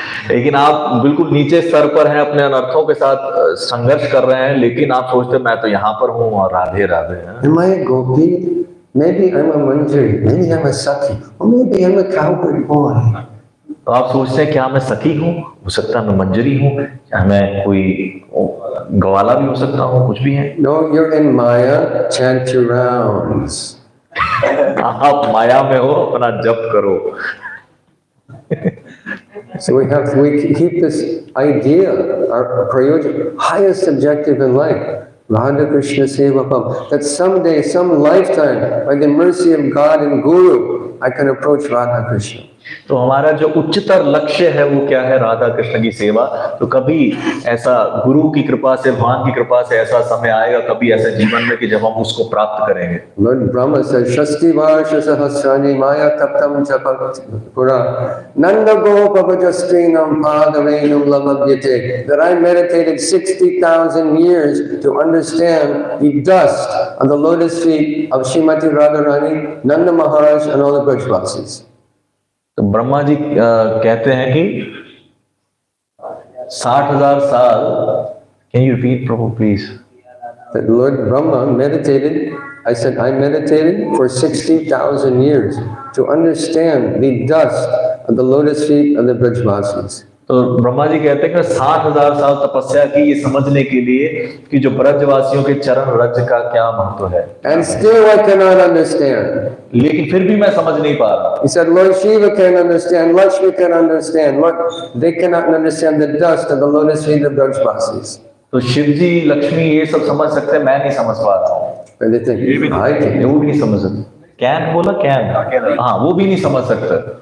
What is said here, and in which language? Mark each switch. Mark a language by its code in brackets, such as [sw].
[hi] लेकिन आप बिल्कुल नीचे स्तर पर हैं, अपने अनर्थों के साथ संघर्ष कर रहे हैं, लेकिन आप सोचते हैं मैं तो यहाँ पर हूँ और राधे राधे हैं। [en] Am I a gopi? Maybe I'm a manjari. Maybe I'm a sakhi. Or maybe I'm a cowherd boy. [hi] तो आप सोचते हैं क्या मैं सखी हूँ, हो सकता है मैं मंजरी हूँ, क्या मैं कोई गवाला भी हो सकता हूँ, कुछ भी है। [en] No, you're in Maya, chant your rounds. [hi] आप माया में हो, अपना जप करो। [en] So we keep this idea, our prayoja, highest objective in life, Radha Krishna Sevakam, that someday, some lifetime, by the mercy of God and Guru, I can approach Radha Krishna. [hi] तो हमारा जो उच्चतर लक्ष्य है वो क्या है? राधा कृष्ण की सेवा। तो कभी ऐसा गुरु की कृपा से, भगवान की कृपा से ऐसा समय आएगा, कभी ऐसे जीवन में कि जब हम उसको प्राप्त करेंगे। [en] Lord Brahma says, Shasti Varsha Sahasrani Maya Taptam Chapapura Nanda Gopavajastrinam Padavenam Lamabhyate, that I meditated 60,000 years to understand the dust on the lotus feet of Srimati Radharani, Nanda Maharaj and all the Brajvasis. [hi] तो ब्रह्मा जी कहते हैं कि 60,000 साल। [en] Can you repeat, Prabhu, please? That Lord Brahma meditated, I said, I meditated for 60,000 years to understand the dust of the lotus feet of the Brajvasis. [hi] तो ब्रह्मा जी कहते हैं कि 60,000 साल तपस्या की ये समझने के लिए कि जो ब्रजवासियों के चरण रज का क्या महत्व है। [en] And still I cannot understand. [hi] लेकिन फिर भी मैं समझ नहीं पा रहा। [en] He said, Lord Shiva can understand, Lakshmi can understand, Lord, they cannot understand the dust of the lotus feet of Brajvasis. [hi] तो शिव जी, लक्ष्मी ये सब समझ सकते हैं, मैं नहीं समझ पा रहा हूँ। [en] And they think, I can. [hi] वो भी नहीं समझ सकते। कैन बोला, कैन, हाँ वो भी नहीं समझ सकते।